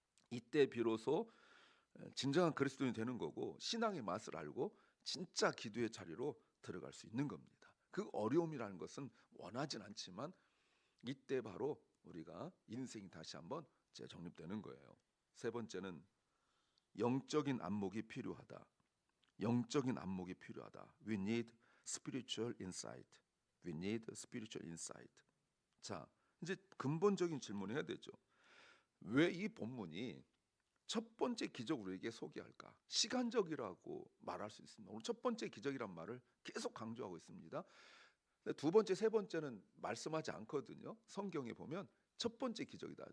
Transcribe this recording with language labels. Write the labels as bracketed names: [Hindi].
[Korean] 이때 비로소 진정한 그리스도인이 되는 거고 신앙의 맛을 알고 진짜 기도의 자리로 들어갈 수 있는 겁니다. 그 어려움이라는 것은 원하진 않지만 이때 바로 우리가 인생이 다시 한번 재정립되는 거예요. 세 번째는 영적인 안목이 필요하다. 영적인 안목이 필요하다. [English] We need spiritual insight. We need spiritual insight. [Korean] 자, 이제 근본적인 질문을 해야 되죠. 왜 이 본문이 첫 번째 기적을 우리에게 소개할까? 시간적이라고 말할 수 있습니다. 오늘 첫 번째 기적이란 말을 계속 강조하고 있습니다. 두 번째, 세 번째는 말씀하지 않거든요. 성경에 보면 첫 번째 기적이다.